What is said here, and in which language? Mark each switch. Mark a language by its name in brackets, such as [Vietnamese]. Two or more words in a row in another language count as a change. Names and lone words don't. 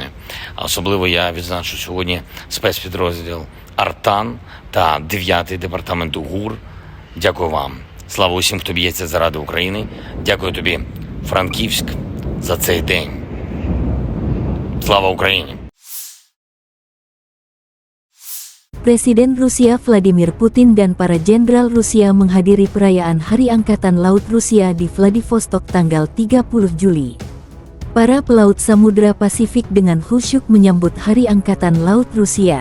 [Ukrainian] А особливо я відзначу сьогодні спецпідрозділ Артан та 9-й департамент ГУР. Дякую вам. Слава усім, хто б'ється заради України. Дякую тобі, Франківськ, за цей день. Slava Ukraini. [Indonesian] Presiden Rusia Vladimir Putin dan para jenderal Rusia menghadiri perayaan Hari Angkatan Laut Rusia di Vladivostok tanggal 30 Juli. Para pelaut Samudra Pasifik dengan khusyuk menyambut Hari Angkatan Laut Rusia.